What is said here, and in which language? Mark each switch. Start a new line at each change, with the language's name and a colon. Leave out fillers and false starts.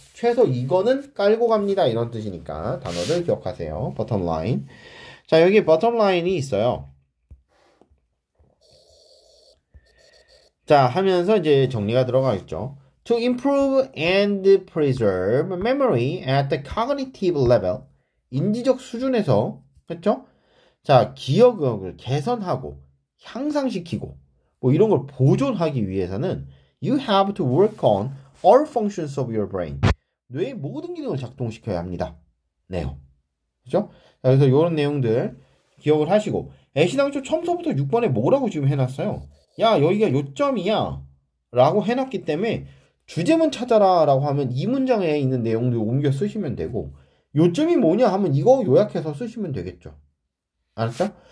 Korean: 최소 이거는 깔고 갑니다. 이런 뜻이니까 단어를 기억하세요. bottom line. 자, 여기 bottom line이 있어요. 자, 하면서 이제 정리가 들어가겠죠.
English: To improve and preserve memory at the cognitive level.
Korean: 인지적 수준에서, 그렇죠? 자, 기억력을 개선하고 향상시키고 뭐 이런 걸 보존하기 위해서는
English: you have to work on all functions of your brain.
Korean: 뇌의 모든 기능을 작동시켜야 합니다. 네요. 그죠? 자, 그래서 이런 내용들 기억을 하시고 애시당초 처음부터 6번에 뭐라고 지금 해놨어요? 야, 여기가 요점이야 라고 해놨기 때문에 주제문 찾아라 라고 하면 이 문장에 있는 내용들 옮겨 쓰시면 되고 요점이 뭐냐 하면 이거 요약해서 쓰시면 되겠죠. 알았죠?